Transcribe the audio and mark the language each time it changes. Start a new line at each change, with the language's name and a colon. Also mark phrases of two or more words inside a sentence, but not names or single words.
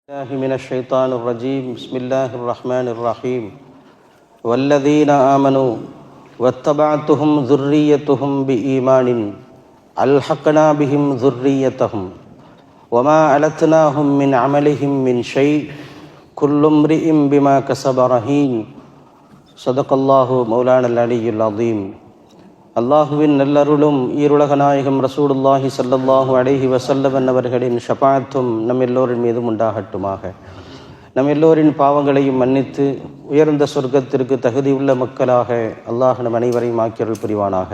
Arabic: الله من الشيطان الرجيم بسم الله الرحمن الرحيم والذين آمنوا واتبعتهم ذريتهم بإيمان ألحقنا بهم ذريتهم وما ألتناهم من عملهم من شيء كل امرئ بما كسب رهين صدق الله مولانا العلي العظيم.
Tamil: அல்லாஹுவின் நல்லருளும் ஈருலக நாயகம்
Arabic: رسول الله صلى الله عليه وسلم
Tamil: அவர்களின் ஷஃபாஅத்தும் நம் எல்லோரின் மீதும் உண்டாகட்டுமாக. நம் எல்லோரின் பாவங்களையும் மன்னித்து உயர்ந்த சொர்க்கத்திற்கு தகுதியுள்ள மக்களாக அல்லாஹ் நம் அனைவரையும் ஆக்கியருள் புரிவானாக.